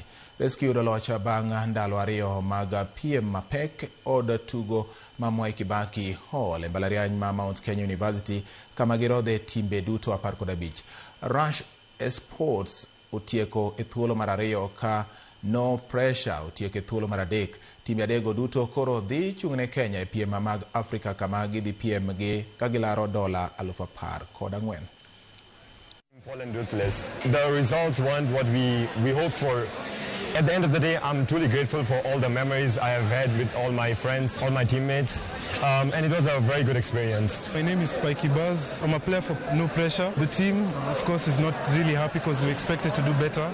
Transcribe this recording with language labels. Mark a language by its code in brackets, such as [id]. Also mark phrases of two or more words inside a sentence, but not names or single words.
[luo] Rescue yudo loch bang' ndalo ariyo mag piem mapek od tugo ma Mwai Kibaki Hall e mbalariany ma Mount Kenya University kama girodhe timbe duto 15. Rush Esports otieko e thuolo mar ariyo ka No Pressure otieko e thuolo mar adek. Timbe adego duto koro dhi chung'ne Kenya e piem mag Afrika kama gidhi piem gi kagilaro $10,000. [en] Fallen ruthless. The results weren't what we hoped for. At the end of the day, I'm truly grateful for all the memories I have had with all my friends, all my teammates, and it was a very good experience. My name is Spiky Buzz. I'm a player for No Pressure. The team, of course, is not really happy because we expected to do better.